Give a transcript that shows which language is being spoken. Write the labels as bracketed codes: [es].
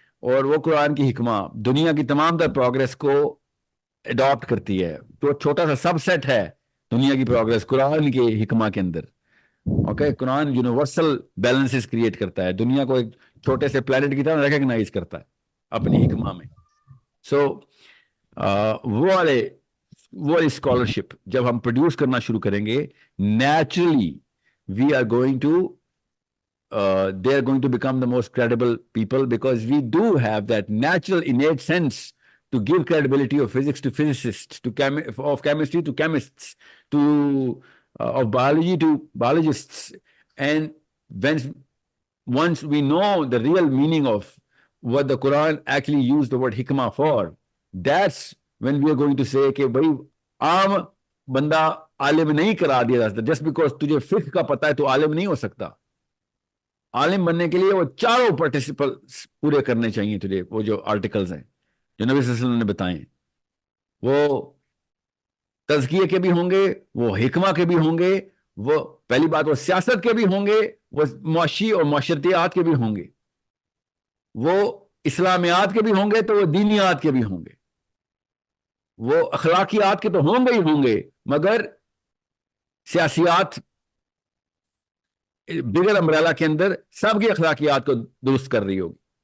[ur] اور وہ قرآن کی حکمہ دنیا کی تمام تر پروگرس کو اڈاپٹ کرتی ہے. تو چھوٹا سا سب سیٹ ہے دنیا کی پروگرس قرآن کے حکمہ کے اندر. اوکے. قرآن یونیورسل بیلنسز کریٹ کرتا ہے، دنیا کو ایک چھوٹے سے پلانٹ کی طرح ریکگنائز کرتا ہے اپنی حکمہ میں. سو وہ والی اسکالرشپ جب ہم پروڈیوس کرنا شروع کریں گے، [en] Naturally we are going to they are going to become the most credible people, because we do have that natural innate sense to give credibility of physics to physicists, of chemistry to chemists, to of biology to biologists. And once we know the real meaning of what the Quran actually used the word hikmah for, that's when we are going to say [ur] کہ بھائی عام بندہ عالم نہیں قرار دیا جا سکتا. [en] just because [ur] تجھے فقہ کا پتہ ہے تو عالم نہیں ہو سکتا. عالم بننے کے لیے وہ چاروں پارٹیسپلس پورے کرنے چاہیے تجھے. وہ جو آرٹیکلز ہیں جو نبی صلی اللہ علیہ وسلم نے بتائے، وہ تزکیے کے بھی ہوں گے، وہ حکمہ کے بھی ہوں گے، وہ پہلی بات وہ سیاست کے بھی ہوں گے، وہ معاشی اور معاشرتیات کے بھی ہوں گے، وہ اسلامیات کے بھی ہوں گے، تو وہ دینیات کے بھی ہوں گے، وہ اخلاقیات کے تو ہوں گے ہی ہوں گے، مگر سیاسیات بگر امبریلا کے اندر سب کی اخلاقیات کو درست کر رہی ہوگی.